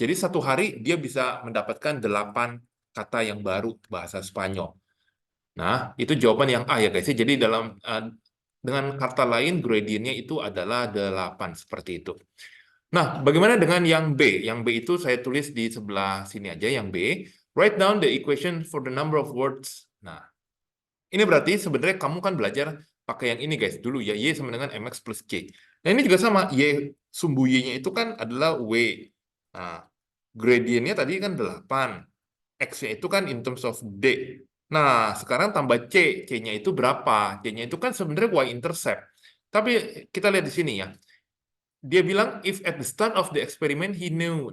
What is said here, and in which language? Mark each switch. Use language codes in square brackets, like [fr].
[id] Jadi satu hari dia bisa mendapatkan 8 kata yang baru bahasa Spanyol. Nah, itu jawaban yang A ya guys. Jadi dengan kata lain gradientnya itu adalah 8 seperti itu. Nah, bagaimana dengan yang B? Yang B itu saya tulis di sebelah sini aja yang B. [en] Write down the equation for the number of words. [id] Nah, ini berarti sebenarnya kamu kan belajar pakai yang ini guys dulu ya, Y sama dengan MX plus C. Nah ini juga sama, Y sumbu Y-nya itu kan adalah W. Nah, gradientnya tadi kan 8. X-nya itu kan [en] in terms of [id] D. Nah, sekarang tambah C. C-nya itu berapa? C-nya itu kan sebenarnya Y-intercept. Tapi kita lihat di sini ya. Dia bilang, [en] if at the start of the experiment he knew.